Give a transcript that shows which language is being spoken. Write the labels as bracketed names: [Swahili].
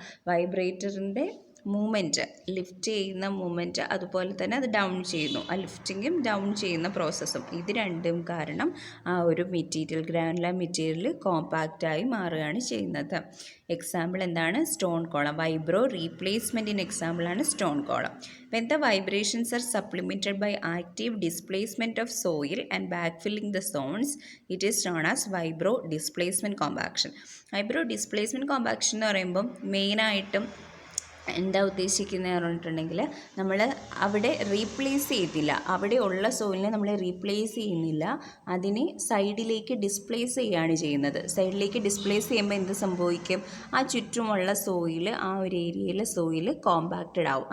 [Malayalam] വൈബ്രേറ്ററിൻ്റെ movement, lift ചെയ്യുന്ന movement, അതുപോലെ തന്നെ അത് ഡൗൺ ചെയ്യുന്നു, ആ ലിഫ്റ്റിങ്ങും ഡൗൺ ചെയ്യുന്ന പ്രോസസ്സും, ഇത് രണ്ടും കാരണം ആ ഒരു ഗ്രാനുലർ മെറ്റീരിയൽ കോമ്പാക്റ്റായി മാറുകയാണ് ചെയ്യുന്നത്. എക്സാമ്പിൾ എന്താണ്, സ്റ്റോൺ കോളം. വൈബ്രോ റീപ്ലേസ്മെൻറ്റിൻ്റെ എക്സാമ്പിളാണ് stone column. [English] When the vibrations are supplemented by active displacement of soil and backfilling the zones, it is known as vibro displacement compaction. [Malayalam] Vibro displacement compaction എന്ന് പറയുമ്പം മെയിനായിട്ടും എന്താ ഉദ്ദേശിക്കുന്നത് പറഞ്ഞിട്ടുണ്ടെങ്കിൽ, നമ്മൾ അവിടെ റീപ്ലേസ് ചെയ്തില്ല, അവിടെ ഉള്ള സോയിലിനെ നമ്മൾ റീപ്ലേസ് ചെയ്യുന്നില്ല, അതിനെ സൈഡിലേക്ക് ഡിസ്പ്ലേസ് ചെയ്യുകയാണ് ചെയ്യുന്നത്. സൈഡിലേക്ക് ഡിസ്പ്ലേസ് ചെയ്യുമ്പോൾ എന്ത് സംഭവിക്കും, ആ ചുറ്റുമുള്ള സോയിൽ, ആ ഒരു ഏരിയയിലെ സോയിൽ കോമ്പാക്റ്റഡ് ആവും.